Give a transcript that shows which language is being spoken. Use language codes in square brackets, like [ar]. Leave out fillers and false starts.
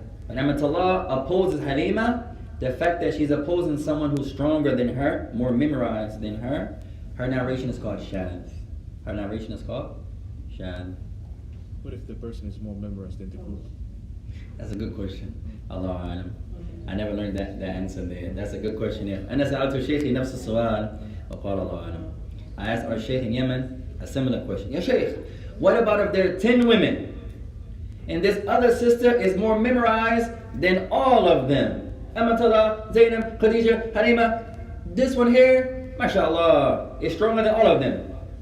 [en] But Amatallah opposes Halima. The fact that she's opposing someone who's stronger than her, more memorized than her, her narration is called shadh. Her narration is called shadh. What if the person is more memorized than the group? That's a good question. Allahu A'lam. I never learned that answer there. That's a good question. [ar] أنا سألت شيخي نفس السؤال وقال الله أعلم. [en] I asked our sheikh in Yemen a similar question. Ya sheikh, what about if there are 10 women and this other sister is more memorized than all of them? Amatullah, Zainab, Khadija, Halima. This one here, mashallah, is stronger than all of them.